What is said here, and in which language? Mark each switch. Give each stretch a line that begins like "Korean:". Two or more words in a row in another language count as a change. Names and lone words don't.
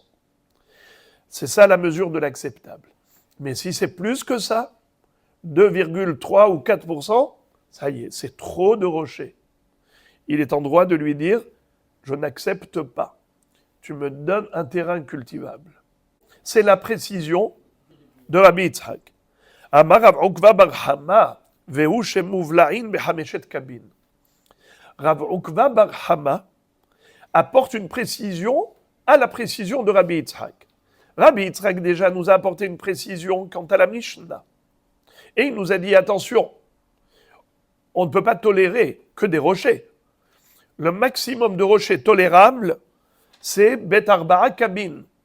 French: C'est ça la mesure de l'acceptable. Mais si c'est plus que ça, 2,3 ou 4%, ça y est, c'est trop de rochers. Il est en droit de lui dire « Je n'accepte pas. Tu me donnes un terrain cultivable. » C'est la précision de Rabbi Yitzhak.
Hebrew: אמר רב עוקבא בר חמא והוא שמובלעין בחמשת קבין.
French: Rav Ukva bar Hama apporte une précision à la précision de Rabbi Yitzhak. Rabbi Yitzhak déjà nous a apporté une précision quant à la Mishnah. Et il nous a dit, attention, on ne peut pas tolérer que des rochers. Le maximum de rochers tolérables, c'est
Hebrew: בית ארבעה
French: cabines.